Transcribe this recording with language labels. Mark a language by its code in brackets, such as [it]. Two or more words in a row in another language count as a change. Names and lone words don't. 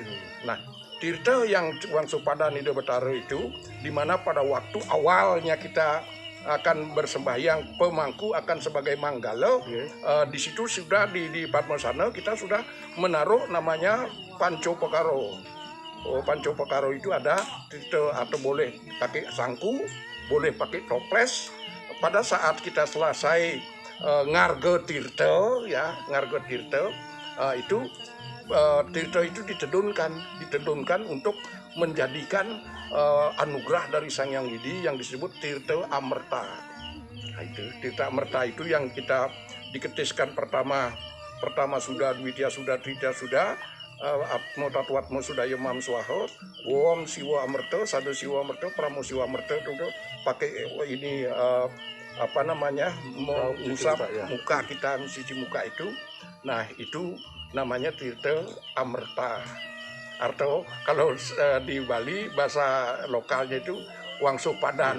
[id] Nah, tirta yang wangsuh pada Nida Betara itu, di mana pada waktu awalnya kita akan bersembahyang, pemangku akan sebagai manggala, di situ sudah di Padmasana kita sudah menaruh namanya Panco Pekaro. Panco Pekaro itu ada tirta atau boleh pakai sangku, boleh pakai toples. Pada saat kita selesai ngarga tirta, ngarga tirta, itu tirta itu ditedunkan untuk menjadikan anugerah dari Sang Hyang Widi yang disebut tirta amerta. Nah, itu tirta amerta itu yang kita diketiskan pertama sudah, dwitya sudah, tritya sudah, [sa] atmo tatwatmo sudah yamam swaha, wom siwa amerta, sadu siwa amerta, pramo siwa amerta, [id] itu pakai ini apa namanya, mengusap muka kita, mencuci muka itu. Nah itu namanya tirta amerta. Atau kalau di Bali bahasa lokalnya itu wangsuh padan.